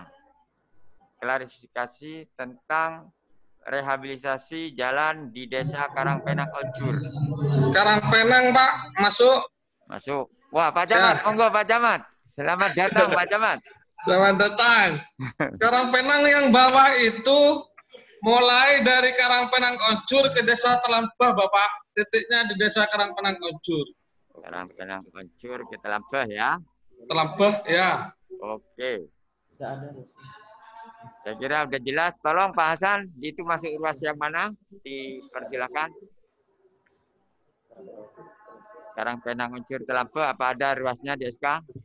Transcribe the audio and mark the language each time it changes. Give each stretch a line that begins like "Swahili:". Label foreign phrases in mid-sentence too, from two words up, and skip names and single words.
Indonesian: Klarifikasi tentang rehabilitasi jalan di desa Karangpenang Oncur. Karangpenang Pak, masuk. Masuk. Wah Pak Camat, monggo Pak Camat. Selamat datang Pak Camat. Selamat datang. Karangpenang yang bawah itu mulai dari Karangpenang Oncur ke desa Telambah Bapak. Titiknya di desa Karangpenang Oncur. Karangpenang Oncur ke Telambah ya. Telambah ya. Oke. Saya kira udah jelas. Tolong Pak Hasan, itu masuk ruas yang mana? Dipersilakan. Karangpenang Oncur Telambah, apa ada ruasnya di SK?